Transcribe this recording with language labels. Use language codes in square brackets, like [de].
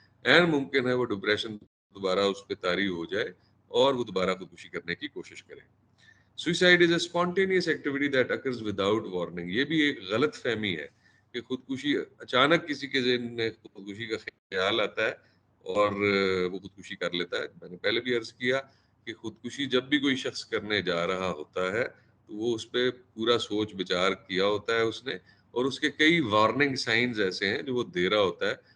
[ur] N ممکن ہے وہ ڈپریشن دوبارہ اس پہ طاری ہو جائے اور وہ دوبارہ خودکشی کرنے کی کوشش کرے. [en] Suicide is a spontaneous activity that occurs without warning. [ur] یہ بھی ایک غلط فہمی ہے کہ خودکشی اچانک کسی کے ذہن میں خودکشی کا خیال آتا ہے اور وہ خودکشی کر لیتا ہے. میں نے پہلے بھی عرض کیا کہ خودکشی جب بھی کوئی شخص کرنے جا رہا ہوتا ہے تو وہ اس پہ پورا سوچ بچار کیا ہوتا ہے اس نے، اور اس کے کئی وارننگ سائنز ایسے ہیں جو وہ دے رہا ہوتا ہے.